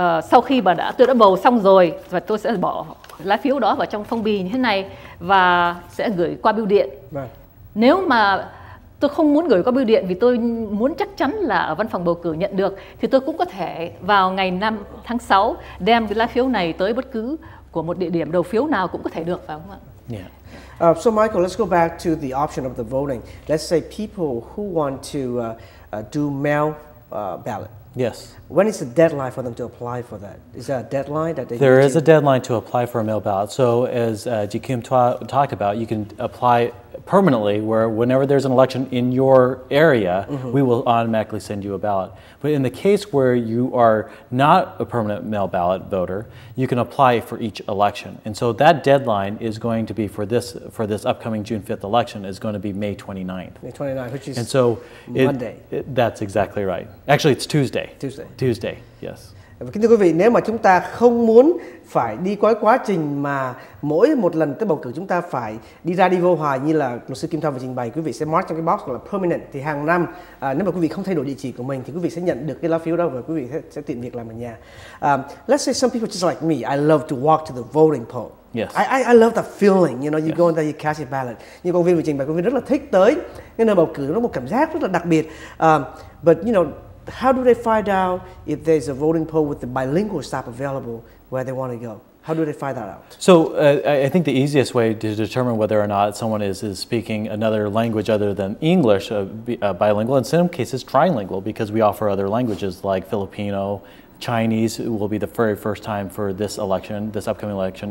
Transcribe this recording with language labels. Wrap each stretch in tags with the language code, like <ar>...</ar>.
<vi>Sau khi mà tôi đã bầu xong rồi, và tôi sẽ bỏ lá phiếu đó vào trong phong bì như thế này và sẽ gửi qua bưu điện. Vâng. Nếu mà tôi không muốn gửi qua bưu điện vì tôi muốn chắc chắn là ở văn phòng bầu cử nhận được, thì tôi cũng có thể vào ngày 5 tháng 6 đem cái lá phiếu này tới bất cứ của một địa điểm đầu phiếu nào cũng có thể được, phải không ạ?</vi> <en>Yeah. So Michael, let's go back to the option of the voting. Let's say people who want to do mail ballot. Yes. When is the deadline for them to apply for that? Is there a deadline that they There need is a deadline to apply for a mail ballot. So as Ji Kim talked about, you can apply permanently, where whenever there's an election in your area, we will automatically send you a ballot. But in the case where you are not a permanent mail ballot voter, you can apply for each election. And so that deadline is going to be for this upcoming June 5th election is going to be May 29th. May 29th, which is And so Monday. That's exactly right. Actually, it's Tuesday. Tuesday, yes.</en> <vi>Kính thưa quý vị, nếu mà chúng ta không muốn phải đi qua quá trình mà mỗi một lần tới bầu cử chúng ta phải đi ra đi vô hoài như là luật sư Kim Thoa vừa trình bày, quý vị sẽ mark trong cái box gọi là permanent, thì hàng năm nếu mà quý vị không thay đổi địa chỉ của mình thì quý vị sẽ nhận được cái lá phiếu đó và quý vị sẽ tiện việc làm ở nhà.</vi> <en>Let's say some people just like me, I love to walk to the voting poll. Yes. I love that feeling, you know, you go in there, you cast your ballot.</en> <vi>Như công viên vừa trình bày, công viên rất là thích tới cái nơi bầu cử, nó có một cảm giác rất là đặc biệt.</vi> <en>But you know, how do they find out if there's a voting poll with the bilingual staff available where they want to go? How do they find that out? So I think the easiest way to determine whether or not someone is speaking another language other than English, bilingual, in some cases trilingual, because we offer other languages like Filipino, Chinese will be the very first time for this election, this upcoming election.</en>